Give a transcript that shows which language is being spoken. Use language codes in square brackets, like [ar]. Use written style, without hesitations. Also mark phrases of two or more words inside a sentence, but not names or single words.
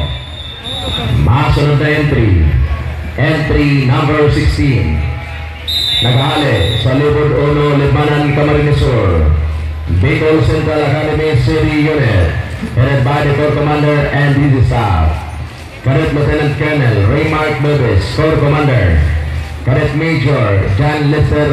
[bik] Masunod na [en] entry number [bik] 16, naghahali sa Libod 1, Libanan, Camarines Sur, Bicol Central Academy City Unit, [en] headed by the Corps Commander and his staff. Cadet Lieutenant Colonel Raymark Bebes, Corps Commander. Cadet Major John Lester